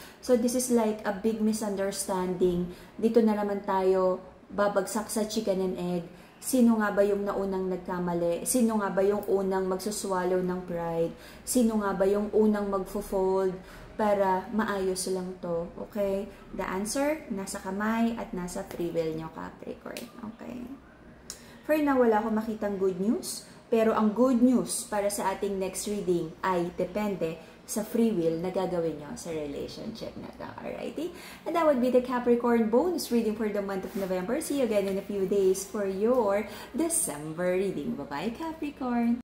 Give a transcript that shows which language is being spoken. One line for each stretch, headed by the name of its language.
English: So this is like a big misunderstanding.
Filipino: Dito na naman tayo babagsak sa chicken and egg. Sino nga ba yung naunang nagkamali? Sino nga ba yung unang magsuswallow ng pride? Sino nga ba yung unang magfo-fold para maayos lang to? Okay? The answer, nasa kamay at nasa free will nyo, Capricorn. Okay? For now, wala akong makitang good news. Pero ang good news para sa ating next reading ay depende sa free will na gagawin nyo sa relationship na to.
English: Alrighty? And that would be the Capricorn bonus reading for the month of November. See you again in a few days for your December reading. Bye-bye, Capricorn!